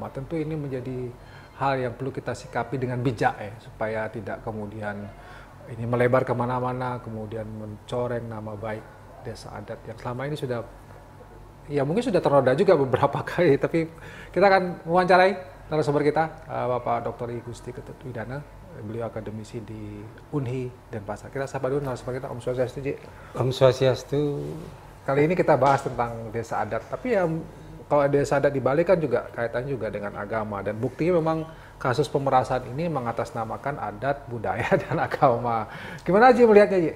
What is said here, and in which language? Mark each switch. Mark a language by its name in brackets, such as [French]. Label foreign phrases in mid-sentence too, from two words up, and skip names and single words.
[Indonesian] Tentu ini menjadi hal yang perlu kita sikapi dengan bijak supaya tidak kemudian ini melebar kemana-mana, kemudian mencoreng nama baik desa adat yang selama ini sudah, ya mungkin sudah ternoda juga beberapa kali, tapi kita akan mewawancarai narasumber kita, Bapak Dr. I Gusti Ketut Widana, beliau akademisi di Unhi Denpasar. Kita sapa dulu narasumber kita, [Sanskrit] Om Swastiastu, Ji. Om Swastiastu. [Indonesian] Kali ini kita bahas tentang desa adat, tapi ya kalau desa adat di Bali kan juga kaitannya juga dengan agama, dan buktinya memang kasus pemerasan ini mengatasnamakan adat, budaya, dan agama. Gimana Ji melihatnya, Ji?